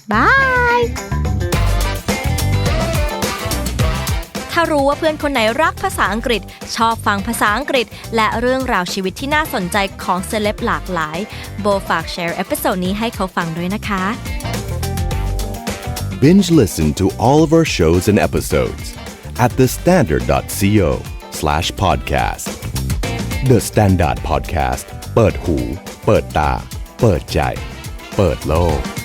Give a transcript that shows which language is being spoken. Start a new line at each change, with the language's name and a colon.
Thai: Bye ถ้ารู้ว่าเพื่อนคนไหนรักภาษาอังกฤษชอบฟังภาษาอังกฤษและเรื่องราวชีวิตที่น่าสนใจของเซเลบหลากหลายโบฝากแชร์เอพิโซดนี้ให้เขาฟังด้วยนะคะ
English: Binge listen to all of our shows and episodes at thestandard.co/podcast.
Thai: The Standard Podcast เปิดหูเปิดตาเปิดใจเปิดโลก